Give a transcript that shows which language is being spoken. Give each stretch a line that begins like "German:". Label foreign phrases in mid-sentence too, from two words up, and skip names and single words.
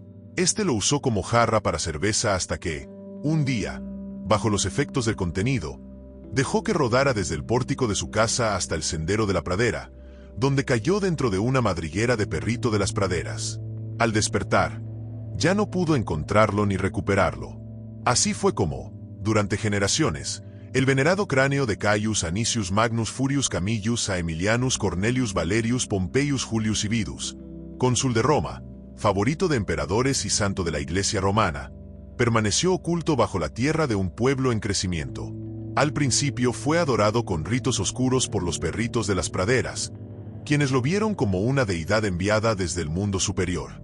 Spanish: Este lo usó como jarra para cerveza hasta que, un día, bajo los efectos del contenido, dejó que rodara desde el pórtico de su casa hasta el sendero de la pradera, donde cayó dentro de una madriguera de perrito de las praderas. Al despertar, ya no pudo encontrarlo ni recuperarlo. Así fue como, durante generaciones, el venerado cráneo de Caius Anicius Magnus Furius Camillus Aemilianus Cornelius Valerius Pompeius Julius Ividus, cónsul de Roma, favorito de emperadores y santo de la Iglesia romana, permaneció oculto bajo la tierra de un pueblo en crecimiento. Al principio fue adorado con ritos oscuros por los perritos de las praderas, quienes lo vieron como una deidad enviada desde el mundo superior.